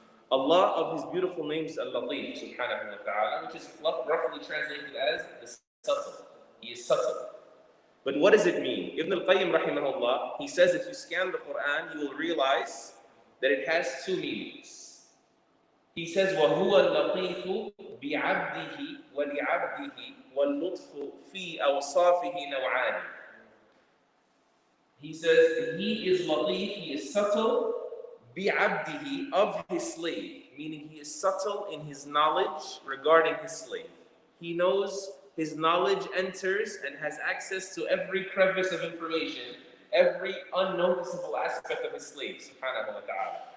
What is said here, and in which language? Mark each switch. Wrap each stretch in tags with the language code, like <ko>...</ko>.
<en>Allah, of His beautiful names, Al-Latif, subhanahu wa ta'ala, which is roughly translated as the subtle. He is subtle. But what does it mean? Ibn al-Qayyim, rahimahullah, he says if you scan the Quran, you will realize that it has two meanings. He says,</en> <ar>وَهُوَ اللَّطِيفُ بِعَبْدِهِ وَلِعَبْدِهِ وَاللُّطْفُ فِي أَوْصَافِهِ نَوْعَانِ.</ar> <en>He says, He is latif, He is subtle, bi'abdihi, of His slave, meaning He is subtle in His knowledge regarding His slave. He knows, His knowledge enters and has access to every crevice of information, every unnoticeable aspect of His slave, subhanahu wa ta'ala.</en>